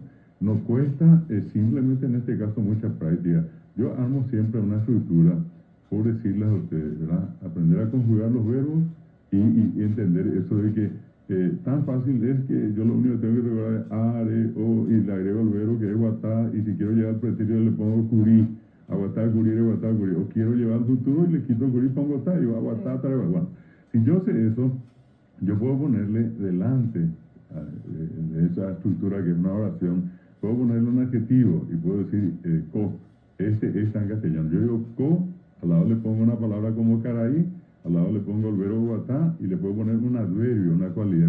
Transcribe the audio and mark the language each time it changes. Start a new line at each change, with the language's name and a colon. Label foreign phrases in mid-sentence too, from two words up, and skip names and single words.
Spanish: Nos cuesta simplemente en este caso mucha práctica. Yo armo siempre una estructura por decirles a ustedes, ¿verdad? Aprender a conjugar los verbos y entender eso de que tan fácil es que yo lo único que tengo que recordar es are, o, y le agrego el verbo que es guatá, y si quiero llevar al pretérito le pongo
Guarani: curí, aguatá, curí, aguatá, curí,
Spanish: o quiero llevar al futuro y le quito curí, pongo tá, y va
Guarani: aguatá, tá,
Spanish: bueno, si yo sé eso, yo puedo ponerle delante esa estructura que es una oración, puedo ponerle un adjetivo y puedo decir co. Este está en castellano. Yo digo co, al lado le pongo una palabra como caraí, al lado le pongo el verbo guatá y le puedo poner un adverbio, una cualidad.